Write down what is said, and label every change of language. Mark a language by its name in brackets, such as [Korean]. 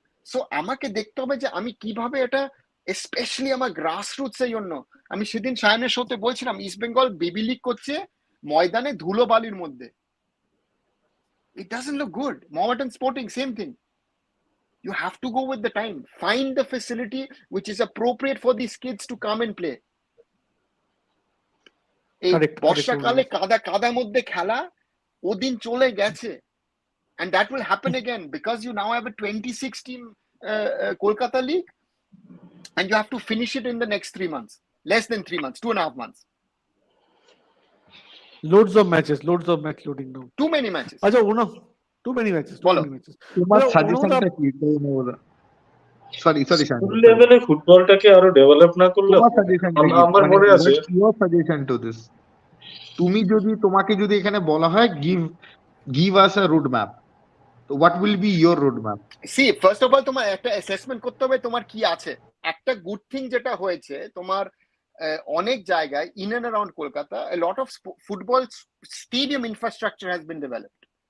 [Bangla] So আমাকে দেখতে হবে যে আমি কিভাবে এটা, স্পেশালি আমার গ্রাসরুটস এর জন্য, আমি সেদিন সায়নের শোতে বলছিলাম ইস্ট বেঙ্গল বেবি লিগ করছে ময়দানে ধুলো বালির মধ্যে, [English] it doesn't look good. Mohammedan Sporting same thing. You have to go with the time, find the facility which is appropriate for these kids to come and play. [Bangla] এই বর্ষাকালে কাদা মধ্যে খেলা ওদিন চলে গেছে, [English] and that will happen again because you now have a 26 team Kolkata league and you have to finish it in the next 3 months, less than 3 months, 2.5 months. Loads of match loading now. Too many matches. Acha Uno, too many matches. [Bangla] তোমার সাজেশনটা কি? Sorry school লেভেলে ফুটবলটাকে আরো develop না করলে আমার মনে আছে [English] your suggestion to this, [Bangla] তোমাকে যদি এখানে বলা হয় [English] give us a road map, so what will be your road map? See, first of all [Bangla] তোমার একটা অ্যাসেসমেন্ট করতে হবে তোমার কি আছে। একটা গুড থিং যেটা হয়েছে তোমার অনেক জায়গায় [English] in and around Kolkata a lot of football stadium infrastructure has been developed.